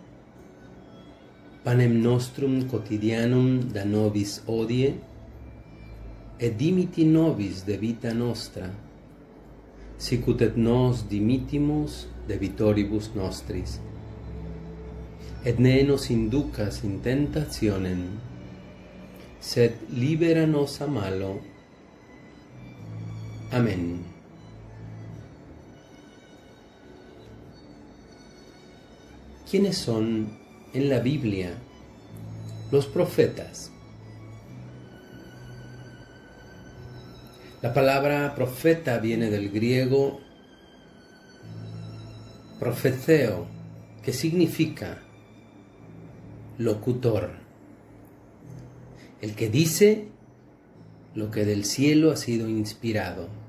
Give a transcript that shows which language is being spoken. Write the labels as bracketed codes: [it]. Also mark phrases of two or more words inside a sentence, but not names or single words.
[la] Panem nostrum quotidianum da nobis hodie, et dimiti nobis de vita nostra, sicut et nos dimittimus debitoribus nostris. Et ne nos inducas in tentationem, sed libera nos a malo. [es] Amén. ¿Quiénes son en la Biblia los profetas? La palabra profeta viene del griego profeteo, que significa locutor, el que dice lo que del cielo ha sido inspirado.